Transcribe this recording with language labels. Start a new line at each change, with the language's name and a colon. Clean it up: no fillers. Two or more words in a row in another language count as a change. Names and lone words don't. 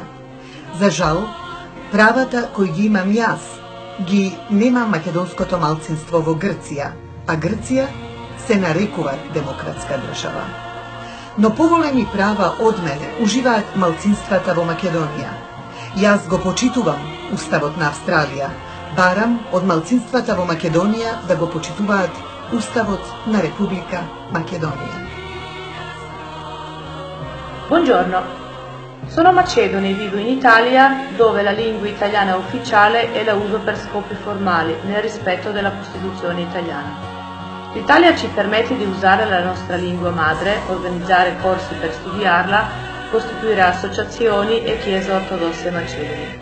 Macedonian: За жал, правата кои ги имам јас, ги нема македонското малцинство во Грција, а Грција се нарекува демократска држава. Но поголеми права од мене уживаат малцинствата во Македонија. Јас го почитувам Уставот на Австралија, барам од малцинствата во Македонија да го почитуваат Уставот на Република Македонија.
Italian: Buongiorno, sono macedone e vivo in Italia, dove la lingua italiana ufficiale e la uso per scopi formali, nel rispetto della Costituzione italiana. L'Italia ci permette di usare la nostra lingua madre, organizzare corsi per studiarla, costituire associazioni e chiese ortodosse macedoni.